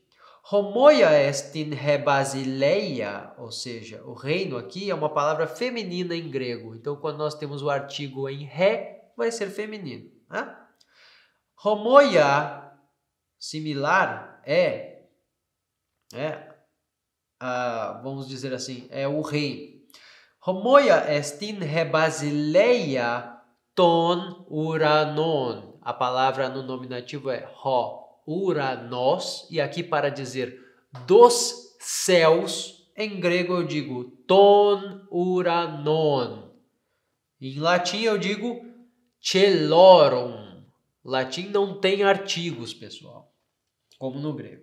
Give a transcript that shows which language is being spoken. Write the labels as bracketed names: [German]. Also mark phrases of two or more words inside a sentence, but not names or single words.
[Greek] Ὁμοία ἐστὶν ἡ βασιλεία, [Portuguese] ou seja, o reino aqui é uma palavra feminina em grego. Então, quando nós temos o artigo em ré, vai ser feminino, tá? Homoia, similar, vamos dizer assim, é o reino. [Greek] Ὁμοία ἐστὶν ἡ βασιλεία τῶν οὐρανῶν. [Portuguese] A palavra no nominativo é uranos, e aqui para dizer dos céus, em grego eu digo [Greek] τῶν οὐρανῶν. [Portuguese] Em latim eu digo celorum. Latim não tem artigos, pessoal, como no grego.